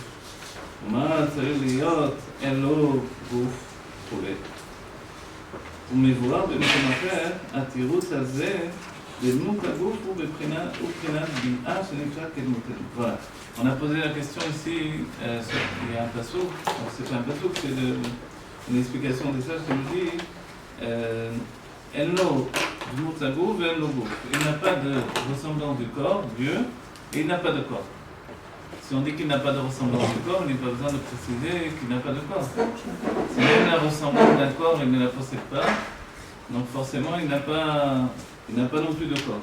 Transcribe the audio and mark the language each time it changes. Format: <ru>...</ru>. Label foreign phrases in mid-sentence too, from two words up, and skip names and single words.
<he>ומה צריך להיות אין לו גוף וכו'. ומבואר במקום אחר, התירוץ הזה בדמות הגוף הוא בבחינת ביאה שנקרא כדמות הגוף.</he> <fr>Voilà. On a posé la question ici, il y a un passouk, c'est pas un passouk, c'est une explication des sages qui nous dit</fr> <he>אין לו דמות הגוף ואין לו גוף.</he> <fr>Il n'a pas de ressemblance du corps, Dieu, et il n'a pas de corps. Si on dit qu'il n'a pas de ressemblance du corps, il n'est pas besoin de préciser qu'il n'a pas de corps. Si même la ressemblance d'un corps, il ne la possède pas, donc forcément il n'a pas non plus de corps.</fr>